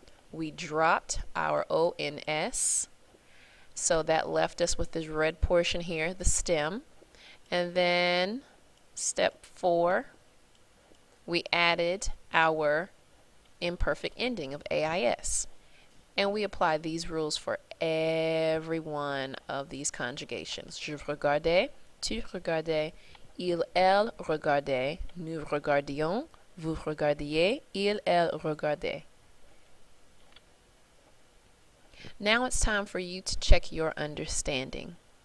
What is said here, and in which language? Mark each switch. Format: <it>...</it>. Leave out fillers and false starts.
<en>We dropped our ONS, so that left us with this red portion here, the stem. And then step 4, we added our imperfect ending of AIS. And we apply these rules for every one of these conjugations.</en> <fr>Je regardais, tu regardais, il, elle regardait, nous regardions, vous regardiez, il, elle regardait.</fr> <en>Now it's time for you to check your understanding.</en>